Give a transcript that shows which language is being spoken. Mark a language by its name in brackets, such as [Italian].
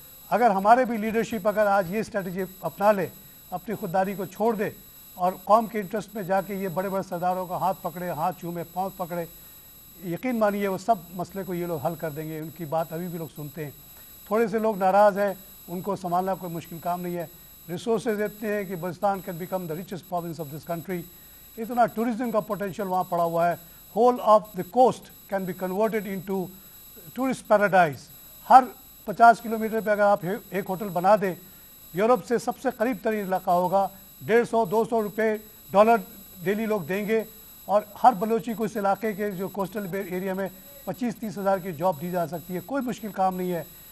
[Urdu] اگر ہمارے بھی لیڈرشپ اگر آج یہ اسٹریٹجی اپنا لے, اپنی خودداری کو چھوڑ دے اور قوم کے انٹرسٹ میں جا کے یہ بڑے بڑے سرداروں کا ہاتھ پکڑے, ہاتھ چومے, پاؤں پکڑے, یقین مانیے وہ سب مسئلے کو یہ لوگ حل کر دیں گے. ان کی بات ابھی بھی لوگ سنتے ہیں. تھوڑے سے لوگ ناراض ہیں, ان کو سنبھالنا کوئی مشکل کام نہیں ہے. ریسورسز اتنے ہیں کہ [English] Balochistan can become the richest province of this country. [Urdu] اتنا ٹورزم کا پوٹینشیل وہاں پڑا ہوا ہے. [English] Whole of the coast can be converted into tourist paradise. [Urdu] Hare 50 kilometre پہ اگر آپ ایک ہوٹل بنا دیں, یورپ سے سب سے قریب ترین علاقہ ہوگا. 150-200 روپے ڈالر ڈیلی لوگ دیں گے اور ہر بلوچی کو اس علاقے کے جو کوسٹل ایریا میں 25-30 ہزار کی جاب دی جا سکتی ہے. کوئی مشکل کام نہیں ہے.